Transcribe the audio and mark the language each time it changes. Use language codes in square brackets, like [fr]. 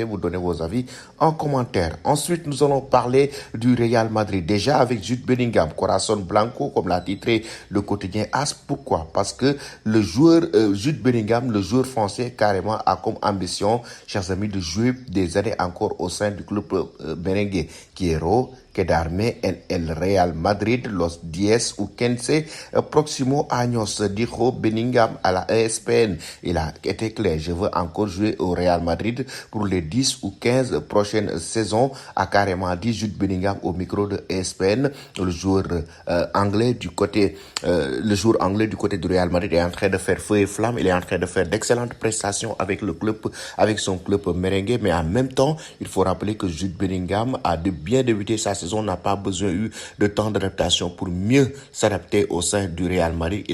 [fr] Vous donnez vos avis en commentaire. Ensuite, nous allons parler du Real Madrid. Déjà avec Jude Bellingham, Corazon Blanco, comme l'a titré le quotidien AS. Pourquoi? Parce que le joueur Jude Bellingham, le joueur français, carrément a comme ambition, chers amis, de jouer des années encore au sein du club merengue. [es] Quiero quedarme en el Real Madrid los 10 ou 15 próximos años, dijo Bellingham à la ESPN. [fr] Il a été clair, je veux encore jouer au Real Madrid pour les 10 ou 15 prochaines saisons, a carrément dit Jude Bellingham au micro de ESPN. Le joueur anglais du côté du Real Madrid est en train de faire feu et flamme. Il est en train de faire d'excellentes prestations avec son club merengue, mais en même temps, il faut rappeler que Jude Bellingham a bien débuté sa saison, n'a pas besoin eu de temps d'adaptation pour mieux s'adapter au sein du Real Madrid.